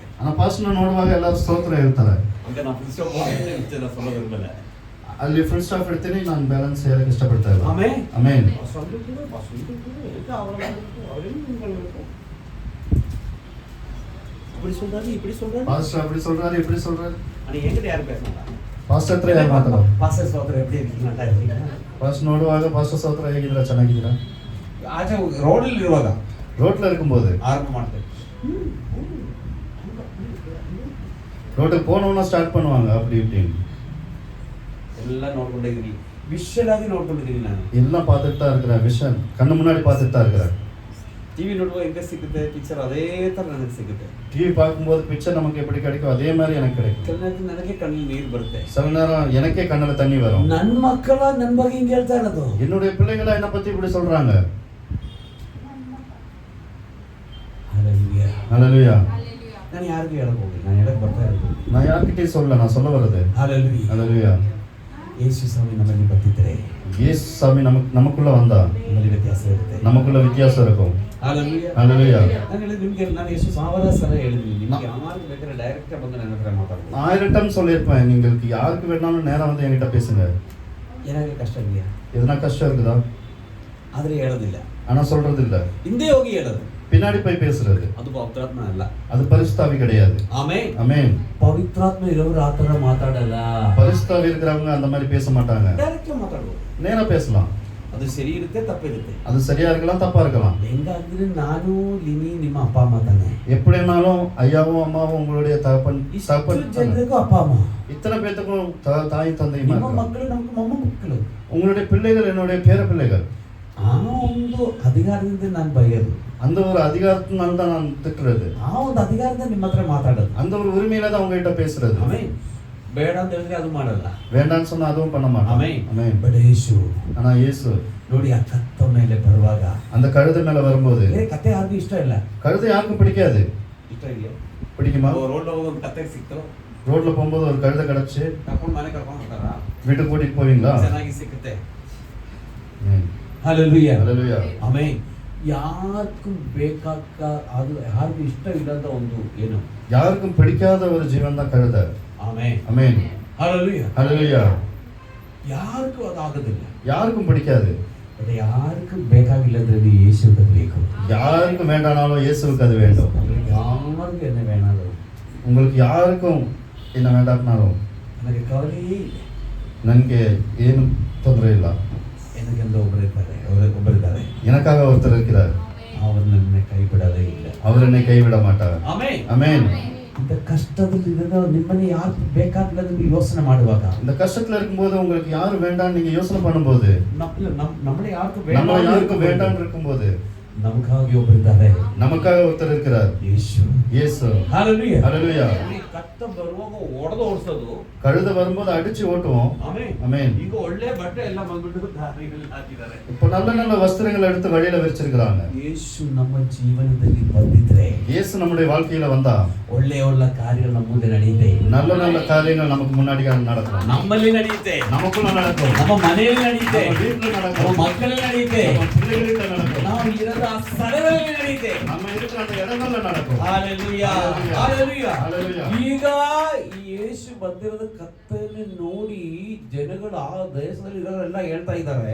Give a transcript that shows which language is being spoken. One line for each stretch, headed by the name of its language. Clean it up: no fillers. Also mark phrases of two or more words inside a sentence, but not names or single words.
Tamil: ஆனா பாஸ்டர் ನೋಡುವಾಗ எல்லாரும்
Kannada: ಸ್ತೋತ್ರ ಹೇಳ್ತಾರೆ.
Tamil: அங்க நான்
English: full stop
Tamil: ಮಾಡಿ நான் சொல்ல விரும்பல.
Kannada: ಅಲ್ಲಿ
English: full stop
Kannada: ಇಡ್ತೀನಿ, ನಾನು ಬ್ಯಾಲೆನ್ಸ್ ಹೇಳಕ್ಕೆ ಇಷ್ಟಪಡ್ತಾ ಇಲ್ಲ. ಆಮೆನ್. ಆಮೆನ್.
Tamil: இப்படி சொல்றாரு இப்படி சொல்றாரு. பாஸ்டர் அப்படி சொல்றாரு இப்படி சொல்றாரு. ஆனா என்கிட்ட யாரும் பேசினாங்க?
Kannada: ಪಾಸ್ಟರ್ ಹತ್ರ ಯಾರು ಮಾತಾಡೋ? ಪಾಸ್ಟರ್ ಸಹೋದರ
Tamil: எப்படி இருக்கீங்க? நல்லா இருக்கீங்களா?
Kannada: ಫಸ್ಟ್ ನೋಡುವಾಗ ಪಾಸ್ಟರ್ ಸಹೋದರ ಹೇಗಿದ್ದೀರಾ, ಚೆನ್ನಾಗಿದ್ದೀರಾ? ಆಚೆ ರೋಡಲ್ಲಿ ಇರುವಾಗ
Tamil: ರೋಡ್ல இருக்கும்போது
Kannada: ಆರಂಭ ಮಾಡ್ತಾರೆ.
Tamil: ரோட்டுக்கு போனோம்னா ஸ்டார்ட் பண்ணுவாங்க அப்படி இப்படின்னு.
Kannada: ಎಲ್ಲ ನೋಡ್ಕೊಂಡಿದ್ದೀನಿ, ವಿಷಲ್ ಆಗಿ ನೋಡ್ಕೊಂಡಿದ್ದೀನಿ ನಾನು.
Tamil: எல்லாம் பார்த்துட்டு தான் இருக்கிறேன், விஷன் கண்ணு முன்னாடி பார்த்துட்டு தான் இருக்கிறேன்.
Kannada: ಟಿವಿ ನೋಡುವಾಗ ಹೆಂಗೆ ಸಿಗುತ್ತೆ ಪಿಕ್ಚರ್, ಅದೇ ಥರ ನನಗೆ ಸಿಗುತ್ತೆ.
Tamil: டிவி பார்க்கும்போது பிக்சர் நமக்கு எப்படி கிடைக்கும் அதே மாதிரி எனக்கு கிடைக்கும்.
Kannada: ಕೆಲವು ನನಗೆ ಕಣ್ಣಲ್ಲಿ ನೀರು ಬರುತ್ತೆ.
Tamil: சில நேரம் எனக்கே கண்ணுல தண்ணி வரும்.
Kannada: ನನ್ನ ಮಕ್ಕಳ ನನ್ನ ಬಗ್ಗೆ ಹಿಂಗೆ ಹೇಳ್ತಾ ಇರೋದು.
Tamil: என்னுடைய பிள்ளைகளா என்ன பத்தி இப்படி சொல்றாங்க. ஹalleluya ஹalleluya.
Kannada: ನಾನು ಯಾರಿಗೂ ಹೇಳಕ್ ಹೋಗಿಲ್ಲ, ನಾನು ಹೇಳಕ್ ಬರ್ತಾ ಇರೋದು.
Tamil: நான் யார்கிட்டயும் சொல்லல, நான் சொல்ல வர்றது. ஹalleluya ஹalleluya.
Kannada: ಯೇಸು ಸ್ವಾಮಿ ನಮ್ಮಲ್ಲಿ ಬರ್ತಿದ್ರೆ
Tamil: இயேசு சாமி நமக்குள்ள வந்தா
Kannada: ನಮ್ಮಲ್ಲಿ ವ್ಯತ್ಯಾಸ ಇರುತ್ತೆ.
Tamil: நமக்குள்ள வித்தியாசம் இருக்கும். ஹalleluya ஹalleluya.
Kannada: ನಾನು ಹೇಳಿದ ನಿಮಗೆ, ನಾನು ಎಷ್ಟು ಸಾವಿರ ಸಲ ಹೇಳಿದ್ದೀನಿ, ನಿಮಗೆ ಯಾರು ಬೇಕಾದ್ರೆ ಡೈರೆಕ್ಟ್ ಬಂದು ನನ್ನ ಹತ್ರ ಮಾತಾಡ್ಬೋದು.
Tamil: 1000 டைம் சொல்லியிருப்பேன், നിങ്ങൾക്ക് யாருக்கு வேணாலும் நேரா வந்து என்கிட்ட பேசுங்க.
Kannada: ಏನಾಗಲಿ ಕಷ್ಟ ಇದೆಯಾ?
Tamil: எதனா கஷ்டம் இருக்குதா?
Kannada: ಆದ್ರೆ ಹೇಳೋದಿಲ್ಲ,
Tamil: ஆனா சொல்றது இல்ல,
Kannada: ಹಿಂದೆ ಹೋಗಿ ಹೇಳೋದು.
Tamil: பின்னாடி போய் பேசுறது.
Kannada: ಅದು ಪವಿತ್ರಾತ್ಮ ಅಲ್ಲ,
Tamil: அது பரிசுத்தாவி கிடையாது.
Kannada: ಆಮೆನ್.
Tamil: ஆமென்.
Kannada: ಪವಿತ್ರಾತ್ಮ ಇರೋರು ಆ ಥರ ಮಾತಾಡಲ್ಲ.
Tamil: பரிசுத்தாவி இருக்கிறவங்க அந்த மாதிரி பேச மாட்டாங்க,
Kannada: ಡೈರೆಕ್ಟ್ ಮಾತಾಡ್ಬೋದು.
Tamil: நேரா பேசலாம்.
Kannada: ಅದು ಸರಿ ಇರುತ್ತೆ, ತಪ್ಪಿರುತ್ತೆ.
Tamil: அது சரியா இருக்கலாம், தப்பா இருக்கலாம்.
Kannada: ಹೆಂಗಾದ್ರೆ ನಾನು ಲಿನಿ ನಿಮ್ಮ ಅಪ್ಪ ಅಮ್ಮ ತಾನೆ.
Tamil: எப்படினாலும் ஐயாவும் அம்மாவும் உங்களுடைய தகப்பன்
Kannada: ಇಷ್ಟು ಜನರಿಗೂ ಅಪ್ಪ ಅಮ್ಮ,
Tamil: இத்தனை பேத்துக்கும் தாய் தந்தை
Kannada: ನಿಮ್ಮ ಮಕ್ಕಳು ನಮ್ಮ ಮೊಮ್ಮ ಮಕ್ಕಳು,
Tamil: உங்களுடைய பிள்ளைகள் என்னுடைய பேர பிள்ளைகள்.
Kannada: ಆ ಒಂದು ಅಧಿಕಾರದಿಂದ ನಾನು ಬೈಯೋದು,
Tamil: அந்த ஒரு அதிகாரத்தினால தான் நான் திட்டுறது,
Kannada: ಆ ಒಂದು ಅಧಿಕಾರದಿಂದ ನಿಮ್ಮ ಹತ್ರ ಮಾತಾಡೋದು.
Tamil: அந்த ஒரு உரிமையில தான் உங்ககிட்ட பேசுறது.
Kannada: ಆಮೆನ್. ಬೇಡ ಅಂತ ಹೇಳಿದ್ರೆ ಅದು ಮಾಡಲ್ಲ.
Tamil: வேண்டாம்னு சொன்னா அதுவும் பண்ண மாட்டோம்.
Kannada: ಆಮೆನ್.
Tamil: ஆமென்.
Kannada: ಬಟ್ ಯೇಸು
Tamil: ஆனா இயேசு
Kannada: ನೋಡಿ ಆ ಕತ್ತ ಮೇಲೆ ಬರುವಾಗ,
Tamil: அந்த கழுதை மேல வரும்போது,
Kannada: ಕತೆ ಯಾರಿಗೂ ಇಷ್ಟ ಇಲ್ಲ.
Tamil: கழுதை யாருக்கும் பிடிக்காது.
Kannada: ಇಷ್ಟ ಇದೆಯಾ?
Tamil: பிடிக்குமா?
Kannada: ರೋಡ್ ಹೋಗಿ ಒಂದು ಕತ್ತೆ ಸಿಕ್ತು,
Tamil: ரோட்ல போகும்போது ஒரு கழுதை கிடைச்சு
Kannada: ಕರ್ಕೊಂಡು ಮನೆ ಕರ್ಕೊಂಡು ಹೋಗ್ತಾರ,
Tamil: வீட்டுக்கு கூட்டிட்டு போவீங்களா?
Kannada: ಚೆನ್ನಾಗಿ ಸಿಕ್ಕುತ್ತೆ.
Tamil: ஆமென்.
Kannada: ಹalleluya
Tamil: ஹalleluya.
Kannada: ಆಮೆನ್. ಯಾರಿಗೂ ಬೇಕಾಗ ಅದು ಯಾರಿಗೂ ಇಷ್ಟ ಇಲ್ಲದ ಒಂದು ಏನು,
Tamil: யாருக்கும் பிடிக்காத ஒரு ஜீவன் தான் கழுதை.
Kannada: ಆಮೆನ್.
Tamil: ஆமென்.
Kannada: ಹalleluya.
Tamil: ஹalleluya.
Kannada: ಯಾರಿಗೂ ಅದು ಆಗೋದಿಲ್ಲ.
Tamil: யாருக்கும் பிடிக்காது.
Kannada: ಅದು ಯಾರಿಗೂ ಬೇಕಾಗಿಲ್ಲದ್ರಲ್ಲಿ ಯೇಸುವಿಗೆ ಬೇಕು.
Tamil: யாருக்கும் வேண்டானாலும் இயேசுவுக்கு அது வேண்டும். ಯಾರಿಗೂ என்ன வேணாலும், உங்களுக்கு யாருக்கும் என்ன வேண்டாம்னாலும்
Kannada: ನನಗೆ ಕವಲೆಯೇ ಇಲ್ಲ, ನನಗೆ ಏನು ತೊಂದರೆ ಇಲ್ಲ, ನನಗೆಂದು ಒಬ್ಬರಿದ್ದಾರೆ,
Tamil: எனக்காக ஒருத்தர் இருக்கிறார்,
Kannada: ಅವರು ನನ್ನ ಕೈ ಬಿಡೋದೇ ಇಲ್ಲ.
Tamil: அவர் என்னை கைவிட மாட்டார்.
Kannada: ಆಮೆನ್.
Tamil: ஆமென். இந்த கஷ்டದಲ್ಲಿ
Kannada: ನಿಮ್ಮನ್ನ ಯಾರು ಬೇಕಾಗಿಲ್ಲ ನೀವು ಯೋಚನೆ ಮಾಡುವಾಗ,
Tamil: இந்த கஷ்டத்துல இருக்கும்போது உங்களுக்கு யாரும் வேண்டாம் நீங்க யோசனை பண்ணும்போது, நம்மளே யாருக்கும் நம்ம யாருக்கும் வேண்டாம் இருக்கும்போது
Kannada: ನಮಗಾಗಿ ಒಬ್ಬರಿದ್ದಾರೆ,
Tamil: நமக்காக ஒருத்தர் இருக்கிறார்,
Kannada: ಯೇಸು.
Tamil: இயேசு.
Kannada: ಹalleluya.
Tamil: ஹalleluya.
Kannada: ಕತ್ತ ಬರುವಾಗ ಒಡೆದು ಓಡಿಸೋದು,
Tamil: கழுதை வரும்போது அடிச்சு ஓட்டுவோம்.
Kannada: ಆಮೆನ್.
Tamil: ஆமென்.
Kannada: ಈಗ ಒಳ್ಳೆ ಬಟ್ಟೆ ಎಲ್ಲ ಬಂದ್ಬಿಟ್ಟು ದಾರಿಯಲ್ಲಿ ಹಾಕಿದ್ದಾರೆ.
Tamil: இப்போ நல்ல நல்ல வஸ்திரங்களை எடுத்து வழியில வச்சிருக்காங்க.
Kannada: ಯೇಸು ನಮ್ಮ ಜೀವನದಲ್ಲಿ ಬಂದಿದ್ರೆ,
Tamil: இயேசு நம்முடைய வாழ்க்கையில வந்தா
Kannada: ಒಳ್ಳೆ ಒಳ್ಳೆ ಕಾರ್ಯಗಳು ನಮ್ಮ ಮುಂದೆ ನಡೆಯುತ್ತೆ,
Tamil: நல்ல நல்ல காரியங்கள் நமக்கு முன்னாடி நடக்கும்,
Kannada: ನಮ್ಮಲ್ಲಿ ನಡೆಯುತ್ತೆ,
Tamil: நமக்குள்ள நடக்கும்,
Kannada: ನಮ್ಮ ಮನೆಯಲ್ಲಿ ನಡೆಯುತ್ತೆ,
Tamil: நம்ம வீட்டுல
Kannada: ನಮ್ಮ
Tamil: நடக்கும்,
Kannada: ಮಕ್ಕಳಲ್ಲಿ ನಡೆಯುತ್ತೆ,
Tamil: நம்ம பிள்ளைகளுக்கு நடக்கும்,
Kannada: ನಾವು ಇರದ ಆ ಸ್ಥಳಗಳಲ್ಲಿ ನಡೆಯುತ್ತೆ.
Tamil: நம்ம இருக்கிற அந்த இடங்கள்ல நடக்கும். Hallelujah. Hallelujah. Hallelujah.
Kannada: ಈಗ ಈ ಯೇಸು ಬಂದಿರೋದ ಕತ್ತನ್ನು ನೋಡಿ ಜನಗಳು ಆ ದೇಶದಲ್ಲಿ ಇರೋರೆಲ್ಲ ಹೇಳ್ತಾ ಇದ್ದಾರೆ,